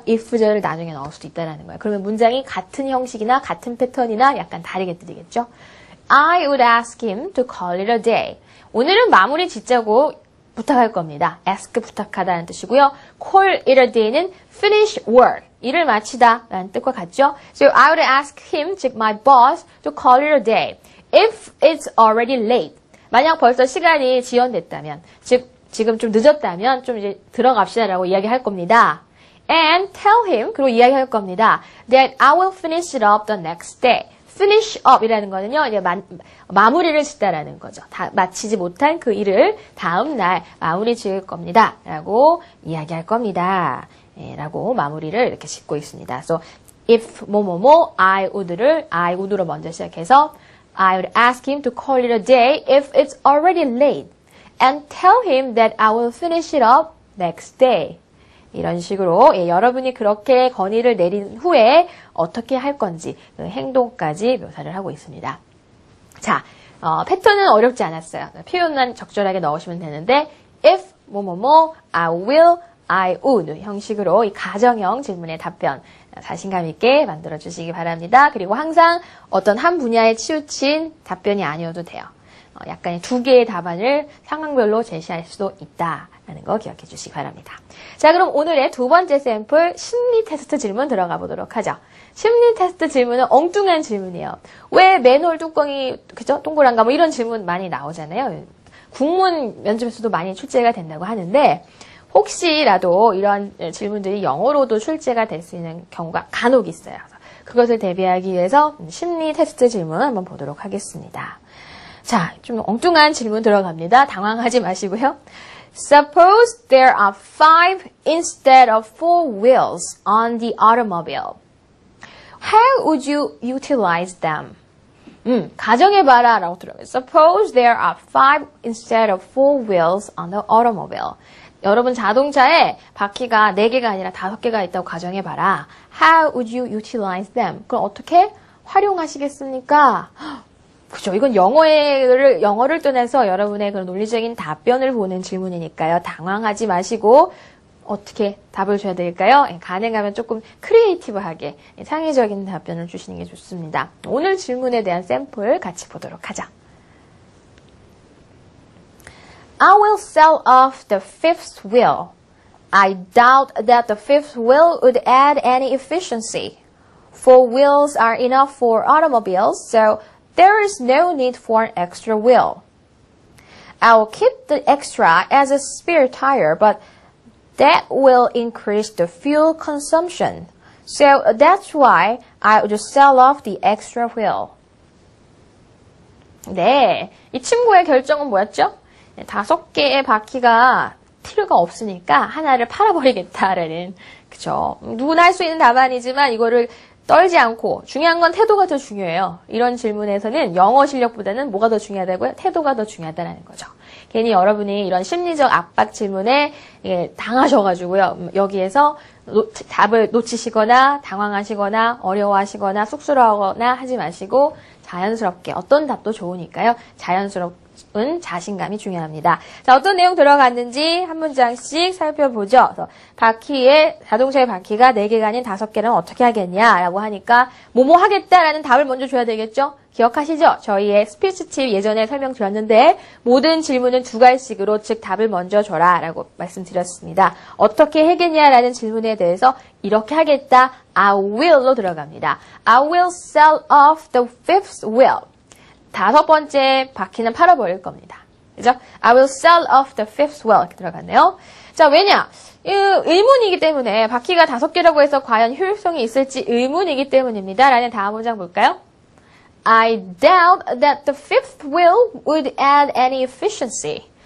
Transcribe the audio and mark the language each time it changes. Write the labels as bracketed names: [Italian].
[Korean] if절을 나중에 넣을 수도 있다라는 거예요. 그러면 문장이 같은 형식이나 같은 패턴이나 약간 다르게 들리겠죠? [English] I would ask him to call it a day. [Korean] 오늘은 마무리 짓자고 부탁할 겁니다. ask 부탁하다는 뜻이고요. [English] call it a day는 finish work, [Korean] 일을 마치다 라는 뜻과 같죠? [English] So I would ask him, 즉 my boss, to call it a day. If it's already late. [Korean] 만약 벌써 시간이 지연됐다면, 즉 지금 좀 늦었다면 좀 이제 들어갑시다라고 이야기할 겁니다. [English] And tell him, [Korean] 그리고 이야기할 겁니다. [English] That I will finish it up the next day. [Korean] finish up이라는 거는요, 이제 마무리를 짓다라는 거죠. 다 마치지 못한 그 일을 다음 날 마무리 지을 겁니다. 라고 이야기할 겁니다. 라고 마무리를 이렇게 짓고 있습니다. [English] So, if 뭐뭐뭐, I would로 먼저 시작해서 I would ask him to call it a day if it's already late and tell him that I will finish it up next day. [Korean] 이런 식으로 여러분이 그렇게 건의를 내린 후에 어떻게 할 건지 그 행동까지 묘사를 하고 있습니다. 자, 패턴은 어렵지 않았어요. 표현만 적절하게 넣으시면 되는데 if 뭐뭐뭐, I will, I would 형식으로 이 가정형 질문의 답변 자신감 있게 만들어 주시기 바랍니다. 그리고 항상 어떤 한 분야에 치우친 답변이 아니어도 돼요. 약간 두 개의 답안을 상황별로 제시할 수도 있다라는 거 기억해 주시기 바랍니다. 자, 그럼 오늘의 두 번째 샘플 심리 테스트 질문 들어가 보도록 하죠. 심리 테스트 질문은 엉뚱한 질문이에요. 왜 맨홀 뚜껑이 그죠? 동그란가 뭐 이런 질문 많이 나오잖아요. 국문 면접에서도 많이 출제가 된다고 하는데 혹시라도 이런 질문들이 영어로도 출제가 될 수 있는 경우가 간혹 있어요. 그것을 대비하기 위해서 심리 테스트 질문 한번 보도록 하겠습니다. 자, 좀 엉뚱한 질문 들어갑니다. 당황하지 마시고요. [English] Suppose there are 5 instead of 4 wheels on the automobile. How would you utilize them? [Korean] 가정해봐라 라고 들어요. [English] Suppose there are 5 instead of 4 wheels on the automobile. [Korean] 여러분 자동차에 바퀴가 4개가 아니라 5개가 있다고 가정해봐라. [English] How would you utilize them? [Korean] 그럼 어떻게 활용하시겠습니까? 그죠. 이건 영어를 떠나서 여러분의 그런 논리적인 답변을 보는 질문이니까요. 당황하지 마시고 어떻게 답을 줘야 될까요? 가능하면 조금 크리에이티브하게 창의적인 답변을 주시는 게 좋습니다. 오늘 질문에 대한 샘플 같이 보도록 하죠. [English] I will sell off the fifth wheel. I doubt that the fifth wheel would add any efficiency. 4 wheels are enough for automobiles, so there is no need for an extra wheel. I will keep the extra as a spare tire, but that will increase the fuel consumption. So that's why I would sell off the extra wheel. [Korean] 네, 이 친구의 결정은 뭐였죠? 5개의 바퀴가 필요가 없으니까 하나를 팔아버리겠다라는, 그죠? 누구나 할 수 있는 답안이지만 이거를 떨지 않고, 중요한 건 태도가 더 중요해요. 이런 질문에서는 영어 실력보다는 뭐가 더 중요하다고요? 태도가 더 중요하다는 거죠. 괜히 여러분이 이런 심리적 압박 질문에 당하셔가지고요. 여기에서 답을 놓치시거나 당황하시거나 어려워하시거나 쑥스러워하거나 하지 마시고 자연스럽게, 어떤 답도 좋으니까요. 자연스럽은 자신감이 중요합니다. 자, 어떤 내용 들어갔는지 한 문장씩 살펴보죠. 그래서 자동차의 바퀴가 4개가 아닌 5개는 어떻게 하겠냐라고 하니까 뭐뭐 하겠다라는 답을 먼저 줘야 되겠죠? 기억하시죠? 저희의 스피치 팁 예전에 설명드렸는데 모든 질문은 2가지식으로, 즉 답을 먼저 줘라 라고 말씀드렸습니다. 어떻게 하겠냐라는 질문에 대해서 이렇게 하겠다, I will로 들어갑니다. [English] I will sell off the fifth wheel. [Korean] 5번째 바퀴는 팔아버릴 겁니다. 그죠? [English] I will sell off the fifth wheel. [Korean] 이렇게 들어갔네요. 자, 왜냐? 의문이기 때문에, 바퀴가 5개라고 해서 과연 효율성이 있을지 의문이기 때문입니다. 라는 다음 문장 볼까요? [English] I doubt that the fifth wheel would add any efficiency.